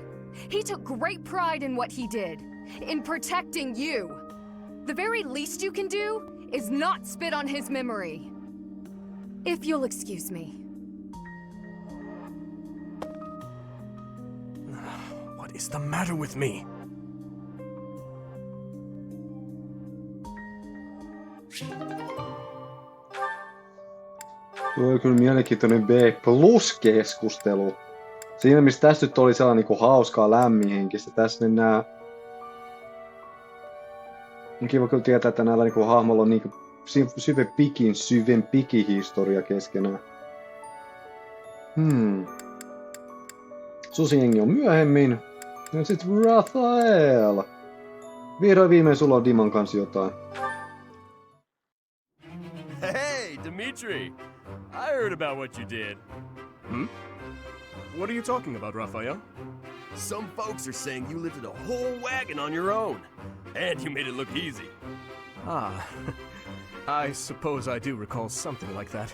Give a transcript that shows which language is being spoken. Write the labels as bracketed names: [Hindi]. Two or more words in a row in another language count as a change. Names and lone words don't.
[English] He took great pride in what he did, in protecting you. The very least you can do is not spit on his memory. If you'll excuse me. What is the matter with me? [Finnish] Tuo on kyllä mielenkiintoinen B+-keskustelu. Siinä missä tässä nyt oli sellainen niin hauskaa lämminhenkistä, tässä mennään... On kiva kyllä tietää, että näillä niin hahmolla on niin syvempikin historia keskenään. Susijengi on myöhemmin. Ja sit Raphael. Vihdoin viimein sulla on Diman kanssa jotain. [English] Hey, Dimitri! I heard about what you did. What are you talking about, Raphael? Some folks are saying you lifted a whole wagon on your own. And you made it look easy. Ah, I suppose I do recall something like that.